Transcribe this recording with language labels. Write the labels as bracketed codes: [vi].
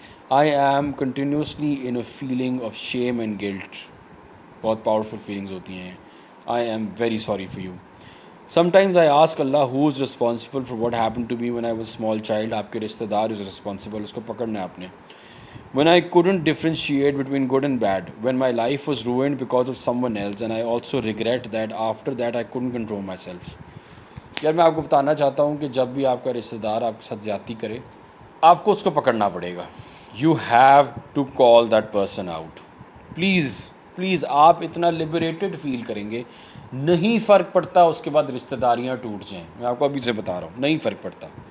[en] I am continuously in a feeling of shame and guilt. [ur] بہت powerful feelings ہوتی ہیں. [en] I am very sorry for you. Sometimes I ask Allah who is responsible for what happened to me when I was a small child. [ur] آپ کے رشتہ دار [en] is responsible, [ur] اس کو پکڑنا ہے آپ نے. [en] When I couldn't differentiate between good and bad, when my life was ruined because of someone else, and I also regret that after that I couldn't control myself. [ur] یار میں آپ کو بتانا چاہتا ہوں کہ جب بھی آپ کا رشتہ دار آپ کے ساتھ زیادتی کرے, آپ کو اس کو پکڑنا پڑے گا. [en] You have to call that person out. [ur] Please آپ اتنا لبریٹڈ فیل کریں گے. نہیں فرق پڑتا اس کے بعد رشتہ داریاں ٹوٹ جائیں, میں آپ کو ابھی سے بتا رہا ہوں, نہیں فرق پڑتا.